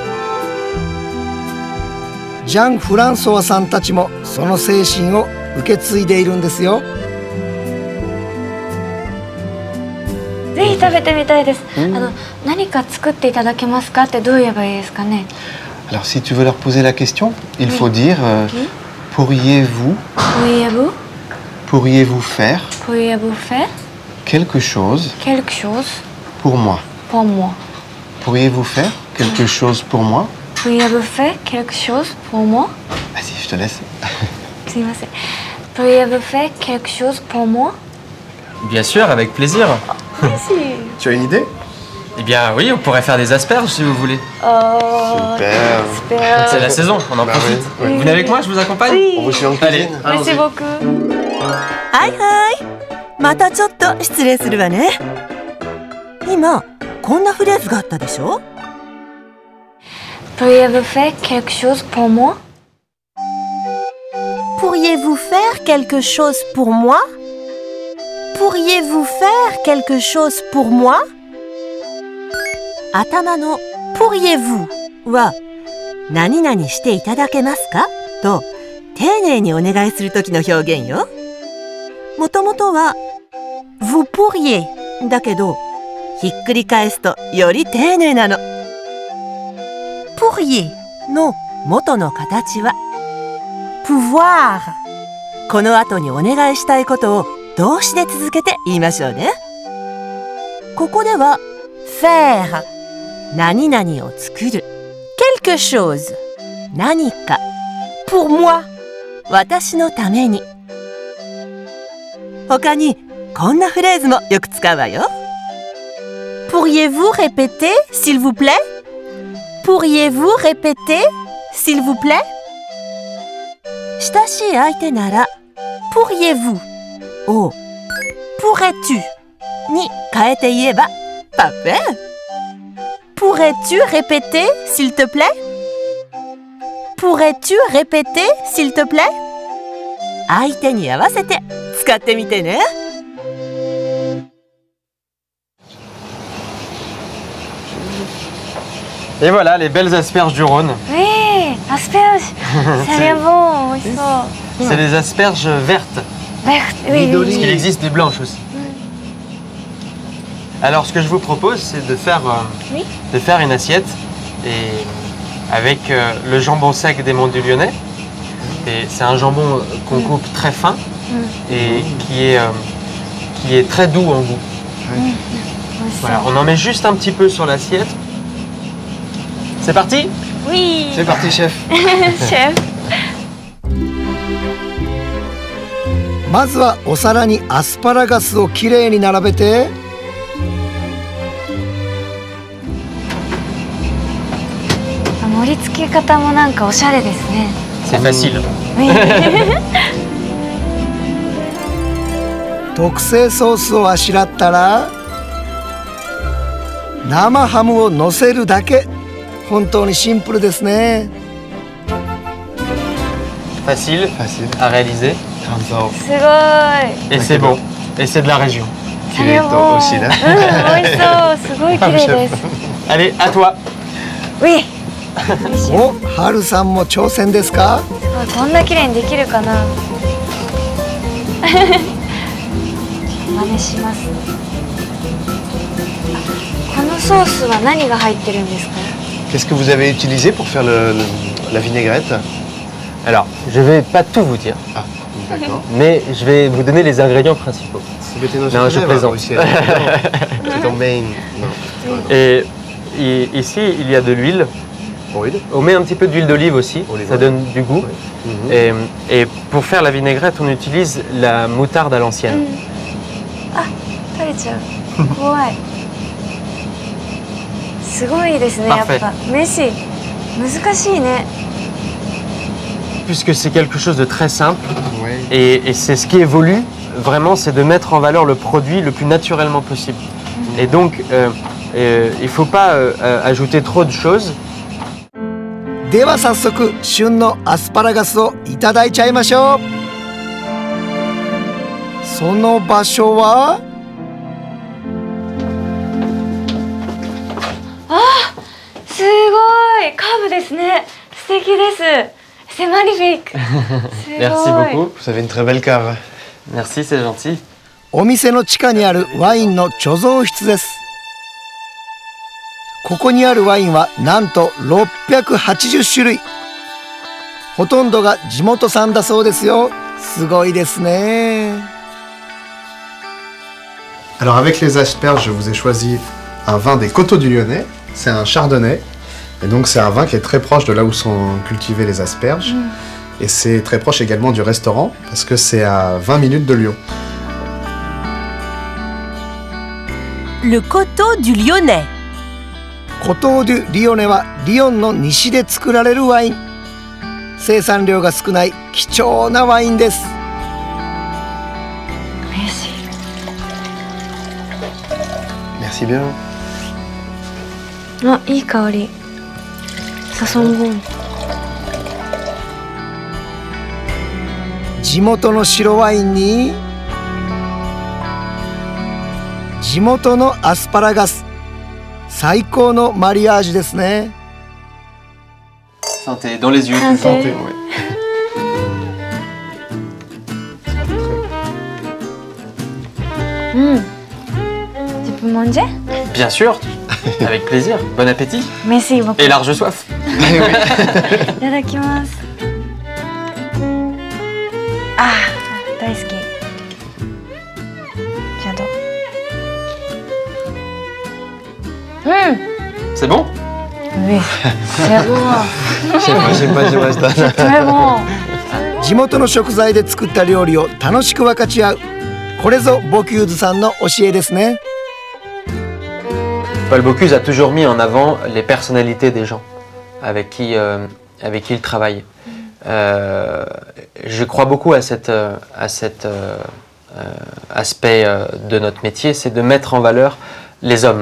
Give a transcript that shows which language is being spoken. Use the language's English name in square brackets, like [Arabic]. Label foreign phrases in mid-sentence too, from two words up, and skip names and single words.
[Japanese] ジャン・フランソワさんたちもその精神を受け継いでいるんですよ。ぜひ食べてみたいです。何か作っていただけますかってどう言えばいいですかね。 [French] Alors si tu veux leur poser la question, il faut dire pourriez-vous faire quelque chose pour moi. Pourriez-vous faire quelque chose pour moi? Pourriez-vous faire quelque chose pour moi? Vas-y, je te laisse. すいません。Pourriez-vous faire quelque chose pour moi? Bien sûr, avec plaisir. Merci. Tu as une idée? Eh bien oui, on pourrait faire des asperges si vous voulez. Super. C'est la saison, on en profite. Oui. Vous venez avec moi, je vous accompagne? Oui. On vous suit en cuisine. Merci beaucoup. [Japanese] はいはい。またちょっと失礼するわね。今、こんなフレーズがあったでしょ？ [French] Pourriez-vous faire quelque chose pour moi? Pourriez-vous faire quelque chose pour moi? Pourriez-vous faire quelque chose pour moi? [Japanese] 頭の Pourriez-vous は何々していただけますかと丁寧にお願いするときの表現よ。もともとは [French] Vous pourriez [Japanese] だけどひっくり返すとより丁寧なの。Pourriez の元の形は pouvoir。この後にお願いしたいことを動詞で続けて言いましょうね。ここでは faire 何々を作る [French] quelque chose [Japanese] 何か [French] pour moi [Japanese] 私のために。他にこんなフレーズもよく使うわよ。 [French] Pourriez-vous répéter s'il vous plaît? Pourriez-vous répéter s'il vous plaît? [Japanese] 親しい相手なら Pourriez-vous を Pourrais-tu に変えて言えばパフェ。 [French] Pourrais-tu répéter s'il te plaît? Pourrais-tu répéter s'il te plaît? [Japanese] 相手に合わせて使ってみてね。 [French] Et voilà, les belles asperges du Rhône. Oui, asperges. Ça a l'air bon, oui, ça. C'est des asperges vertes. Vertes, oui. Parce qu'il existe des blanches aussi. Alors, ce que je vous propose, c'est de faire une assiette et avec le jambon sec des Monts du Lyonnais. Et c'est un jambon qu'on coupe très fin et qui est très doux en goût. Voilà, on en met juste un petit peu sur l'assiette. C'est parti? Oui. C'est parti, chef. Chef. [Japanese] まずはお皿にアスパラガスをきれいに並べて、盛り付け方もなんかおしゃれですね。 [French] C'est facile. [Japanese] 特製ソースをあしらったら生ハムをのせるだけ。本当にシンプルですね。 [French] Facile à réaliser. [Japanese] すごい。 [French] Et c'est bon. Et c'est de la région. [Japanese] 綺麗と美味しいね。美味しそう。すごい綺麗です。 [French] Allez, à toi. Oui. [Japanese] お、はるさんも挑戦ですか？すごい、こんな綺麗にできるかな。真似します。このソースは何が入ってるんですか？ [French] Qu'est-ce que vous avez utilisé pour faire la vinaigrette? Alors, je vais pas tout vous dire. Ah, d'accord. Mais je vais vous donner les ingrédients principaux. Non, je plaisante. C'est ton main. Et ici, il y a de l'huile. On met un petit peu d'huile d'olive aussi, ça donne du goût. Et pour faire la vinaigrette, on utilise la moutarde à l'ancienne. [Japanese] Ah, 取れちゃう。怖い。すごいですね、やっぱ。merci。難しいね。 [French] Puisque c'est quelque chose de très simple, Et c'est ce qui évolue, vraiment, c'est de mettre en valeur le produit le plus naturellement possible. Et donc, il ne faut pas ajouter trop de choses. [Japanese] では早速旬のアスパラガスをいただいちゃいましょう。その場所はすごいカーブですね。素敵です。 [French] C'est magnifique. Merci beaucoup. Vous avez une très belle cave. Merci, c'est gentil. [Japanese] お店の地下にあるワインの貯蔵室です。ここにあるワインはなんと680種類。ほとんどが地元産だそうですよ。すごいですね。 [French] Alors avec les asperges, je vous ai choisi un vin des Coteaux du Lyonnais. C'est un chardonnay. Et donc c'est un vin qui est très proche de là où sont cultivées les asperges. Et c'est très proche également du restaurant parce que c'est à 20 minutes de Lyon. Le Coteau du Lyonnais. [Japanese] Coteau du Lyonnais はリヨンの西で作られるワイン。生産量が少ない貴重なワインです。 [French] Merci bien. [Japanese] あ、いい香り。サソンゴン。地元の白ワインに地元のアスパラガス。最高のマリアージュですね。 [French] Santé, dans les yeux. Santé. Tu peux manger? Bien sûr, avec plaisir. Bon appétit. Merci beaucoup. Et large soif. [Japanese] いただきます。あ、大好き。J'adore. [French] C'est bon? Oui, c'est bon. C'est très bon. [Japanese] 地元の食材で作った料理を楽しく分かち合う。これぞボキューズさんの教えですね。 [French] Paul Bocuse a toujours mis en avant les personnalités des gens avec qui il travaille. Je crois beaucoup à cet aspect de notre métier, c'est de mettre en valeur les hommes.